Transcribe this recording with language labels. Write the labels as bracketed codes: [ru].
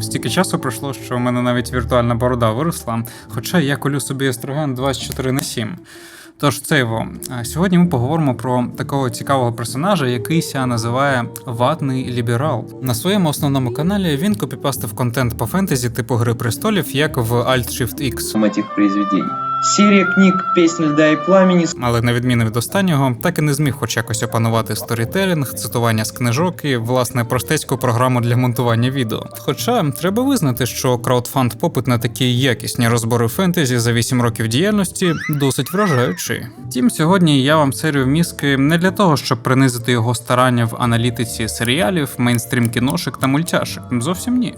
[uk] Стільки часу пройшло, що в мене навіть віртуальна борода виросла, хоча я колю собі естроген 24/7. Тож сьогодні ми поговоримо про такого цікавого персонажа, який ся називає Ватний ліберал. На своєму основному каналі він копіпастив контент по фентезі типу Гри престолів, як в Alt-Shift-X. [ru] Этих произведений. Серия книг «Песнь льда и пламени». [uk] Але на відміну від останнього, так і не зміг хоч якось опанувати сторітелінг, цитування з книжок і, власне, простецьку програму для монтування відео. Хоча, треба визнати, що краудфанд попит на такі якісні розбори фентезі за 8 років діяльності досить вражаючий. Втім, сьогодні я вам серію мізки не для того, щоб принизити його старання в аналітиці серіалів, мейнстрім кіношек та мультяшек. Зовсім ні.